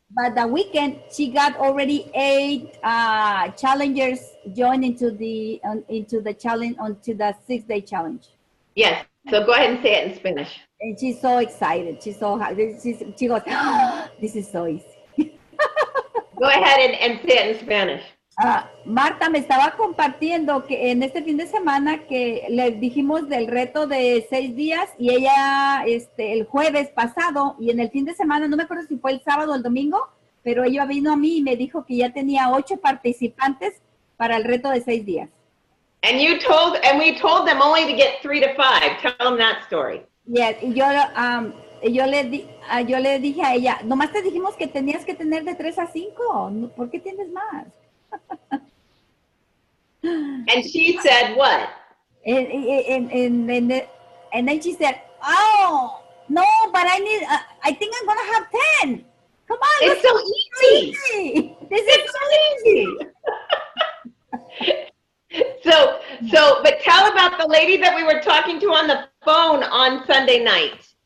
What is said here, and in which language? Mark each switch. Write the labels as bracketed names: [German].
[English] But the weekend she got already 8 challengers joined into the challenge, onto the 6-day challenge. Yes. So go ahead and say it in Spanish. And she's so excited. She's so happy. She goes, oh, this is so easy. Go ahead and say it in Spanish. [Spanish] Marta me estaba compartiendo que en este fin de semana que le dijimos del reto de 6 días y ella el jueves pasado y en el fin de semana, no me acuerdo si fue el sábado o el domingo, pero ella vino a mí y me dijo que ya tenía 8 participantes para el reto de 6 días. [English] And we told them only to get 3 to 5. Tell them that story. [Spanish] Yes, y yo le dije a ella, nomás te dijimos que tenías que tener de 3 a 5, ¿por qué tienes más? [English] And she said what? And then she said, "Oh no, but I think I'm gonna have 10. Come on, it's so easy. This is so easy." But tell about the lady that we were talking to on the phone on Sunday night.